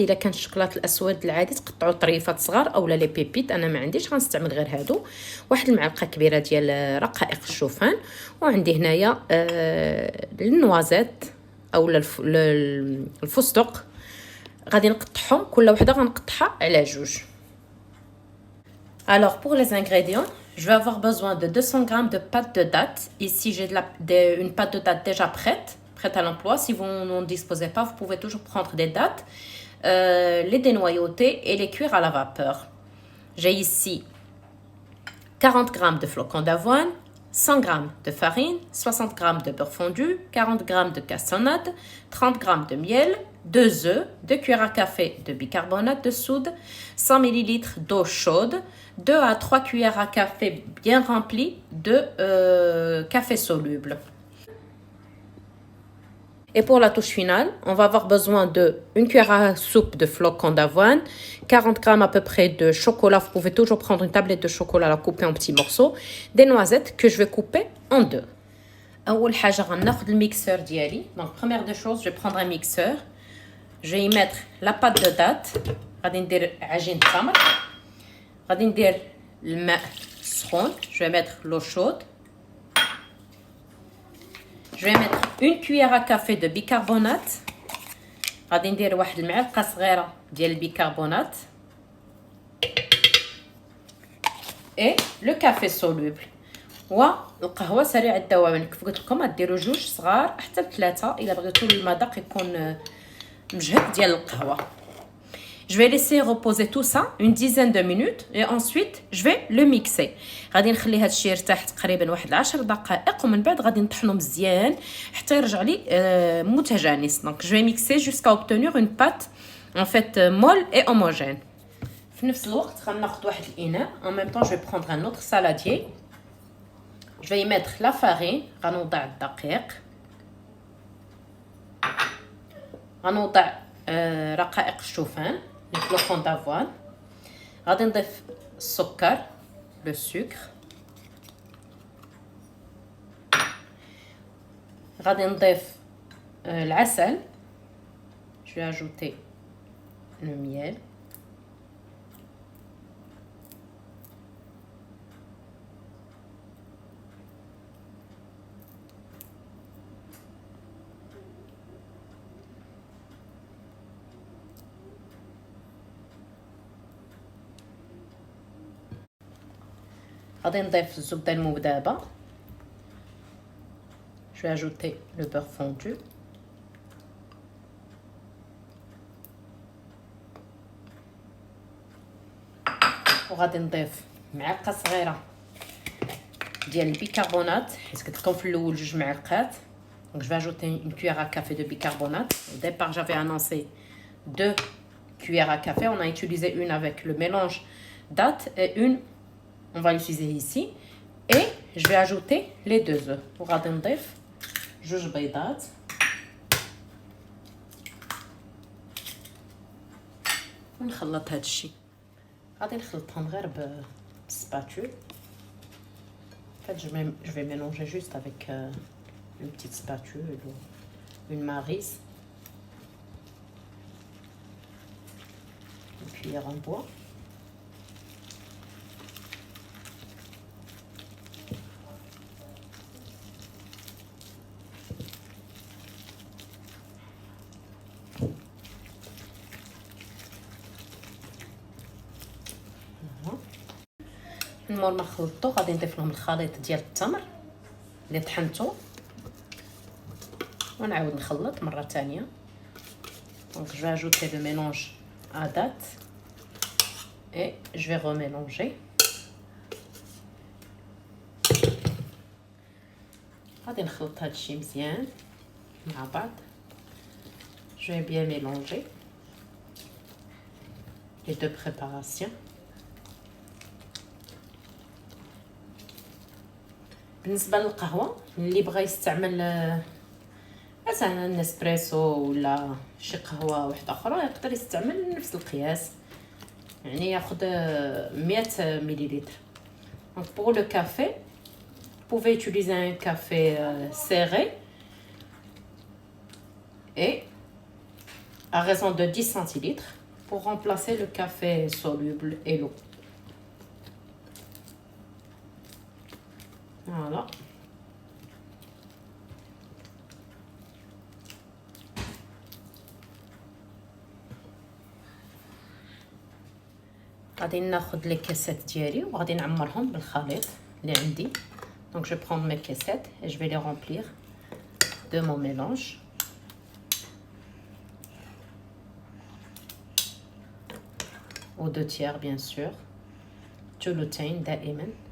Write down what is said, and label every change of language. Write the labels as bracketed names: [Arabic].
[Arabic] الا كان الشكلاط الاسود العادي تقطعوا طريفات صغار اولا لي بيبيت، انا ما عنديش غنستعمل غير هادو. 1 المعلقه كبيره ديال رقائق الشوفان، وعندي هنايا النوازيت اولا الفستق. غادي نقطعهم كل وحده غنقطعها على 2. [French] Alors pour les ingrédients, je vais avoir besoin de 200 g de pâte de date. Ici, j'ai une pâte de date déjà prête à l'emploi. Si vous n'en disposez pas, vous pouvez toujours prendre des dates, les dénoyauter et les cuire à la vapeur. J'ai ici 40 g de flocons d'avoine, 100 g de farine, 60 g de beurre fondu, 40 g de cassonade, 30 g de miel, 2 œufs, 2 cuillères à café de bicarbonate de soude, 100 ml d'eau chaude, 2 à 3 cuillères à café bien remplies de café soluble. Et pour la touche finale, on va avoir besoin de 1 cuillère à soupe de flocons d'avoine, 40 g à peu près de chocolat. Vous pouvez toujours prendre une tablette de chocolat, la couper en petits morceaux, des noisettes que je vais couper en 2. [Arabic] أول حاجة غناخد الميكسeur ديالي. [French] Donc première des choses, je vais prendre un mixeur. Je vais y mettre la pâte de date. [Arabic] غادي ندير عجين التمر. غادي ندير الماء سخون. [French] Je vais mettre l'eau chaude. Je vais mettre 1 cuillère à café de bicarbonate. [Arabic] غادي ندير واحد المعلقه صغيره ديال البيكربونات. [French] Et le café soluble. [Arabic] والقهوه سريعه الذوبان. كيف قلت لكم غديروا 2 صغار حتى 3 الا بغيتوا المذاق يكون مجهد ديال القهوه. [French] Je vais laisser reposer tout ça une dizaine de minutes et ensuite je vais le mixer. [Arabic] غادي نخلي هذا الشيء يرتاح تقريبا واحد 10 دقائق، ومن بعد غادي نطحنو مزيان حتى يرجع لي متجانس. [French] Donc je vais mixer jusqu'à obtenir une pâte en fait molle et homogène. [Arabic] في نفس الوقت غناخذ واحد الاناء. [French] En même temps je vais prendre un autre saladier. Je vais y mettre la farine. [Arabic] غنوضع الدقيق، غنوضع رقائق الشوفان، [French] les flocons d'avoine. [Arabic] غادي نضيف السكر، [French] le sucre. [Arabic] غادي نضيف العسل. [French] Je vais ajouter le miel. [Arabic] غادي نضيف الزبده المذابه. [French] Je vais ajouter le beurre fondu. [Arabic] وغادي نضيف معلقه صغيره ديال البيكربونات، حيت قلت لكم في الاول 2 معلقات. [French] Donc je vais ajouter une cuillère à café de bicarbonate. Au départ, j'avais annoncé 2 cuillères à café. On a utilisé une avec le mélange date et une, on va l'utiliser ici. Et je vais ajouter les 2 œufs. [Arabic] وغادي نضيف 2 بيضات. ونخلط هاد الشيء. غادي نخلطهم غير بالسباتول. [French] En fait, je vais mélanger juste avec une petite spatule ou une maryse, une cuillère en bois. [Arabic] مور ما خلطو غادي نضيف لهم الخليط ديال التمر اللي طحنته ونعاود نخلط مره ثانيه. [French] Donc je vais ajouter le mélange à date et je vais remélanger. [Arabic] غادي نخلط هاد الشيء مزيان مع بعض. [French] Je vais bien mélanger les 2 préparations. [Arabic] بالنسبه للقهوه اللي بغى يستعمل مثلا النسبريسو ولا شي قهوه واحده اخرى يقدر يستعمل نفس القياس، يعني ياخذ 100 مليلتر. [French] Donc pour le café, vous pouvez utiliser un café serré et à raison de 10 centilitres pour remplacer le café soluble et l'eau. Voilà. [Arabic] غادي ناخذ لي كاسات ديالي وغادي نعمرهم بالخليط اللي عندي. [French] Donc je prends mes caissettes et je vais les remplir de mon mélange. Aux 2/3 bien sûr. [Arabic] ثلثين دائما.